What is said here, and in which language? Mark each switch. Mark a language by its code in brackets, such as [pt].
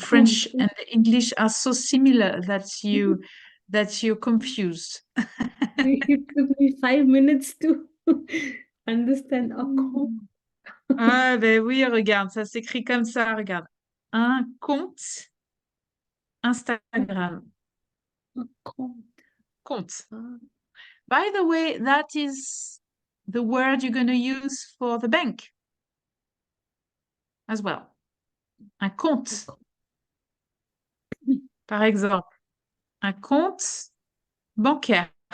[en] French and the English are so similar that you're confused. It took me 5 minutes to understand account. [fr] Ah ben oui, regarde, ça s'écrit comme ça, regarde. Un compte Instagram. [en] Account. [fr] Compte. Ah, [en] By the way, that is the word you're going to use for the bank as well. [fr] Un compte. Par exemple, un compte bancaire.